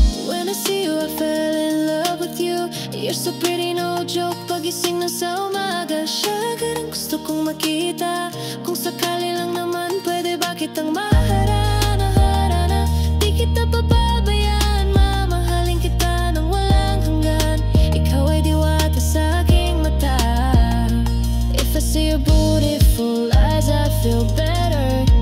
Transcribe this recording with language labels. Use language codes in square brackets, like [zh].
[en] When I see you, I fell in love with you. You're so pretty, no joke. [tl] Pagising na sa umaga, siya agad ang gusto kong makita. Kung sakali lang naman pwede ba kitang maharana, harana. Di kita pababayaan, mamahalin kita nang walang hanggan. Ikaw ay diwata sa aking mata. [en] If I see your beautiful eyes, I feel better.